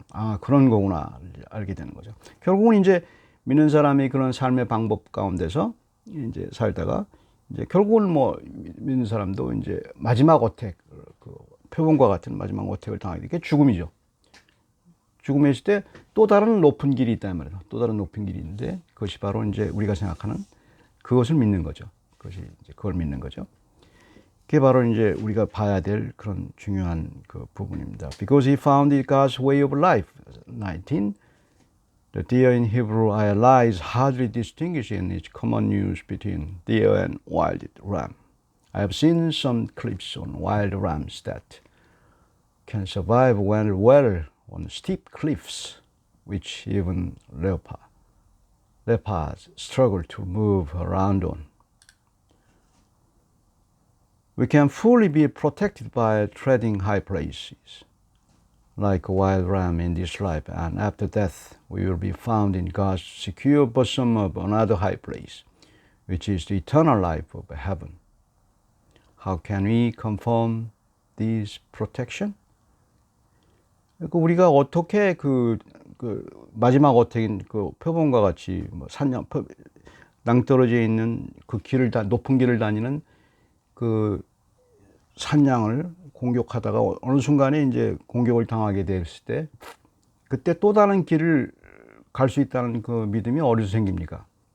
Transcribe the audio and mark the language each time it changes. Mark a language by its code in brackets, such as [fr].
[ko] 아, 그런 거구나 알게 되는 거죠. 결국은 이제 믿는 사람이 그런 삶의 방법 가운데서 이제 살다가 이제 결국은 뭐 믿는 사람도 이제 마지막 어택, 그 표본과 같은 마지막 어택을 당하게 되게 죽음이죠. 죽음에 있을 때 또 다른 높은 길이 있단 말이에요. 또 다른 높은 길이 있는데 그것이 바로 이제 우리가 생각하는 그것을 믿는 거죠. 그것이 이제 그걸 믿는 거죠. 그게 바로 이제 우리가 봐야 될 그런 중요한 그 부분입니다. [en] Because he found it God's way of life. 19. The deer in Hebrew lies hardly distinguished in its common use between deer and wild ram. I have seen some clips on wild rams that can survive well on steep cliffs, which even leopards struggle to move around on. We can fully be protected by treading high places, like a wild ram in this life, and after death we will be found in God's secure bosom of another high place, which is the eternal life of heaven. How can we confirm this protection? [ko] 우리가 어떻게 그 마지막 어택인 그 표본과 같이 뭐 낭떠러지에 있는 그 높은 길을 다니는 그 산양을 공격하다가 어느 순간에 이제 공격을 당하게 됐을 때 그때 또 다른 길을 갈 수 있다는 그 믿음이 어디서 생깁니까?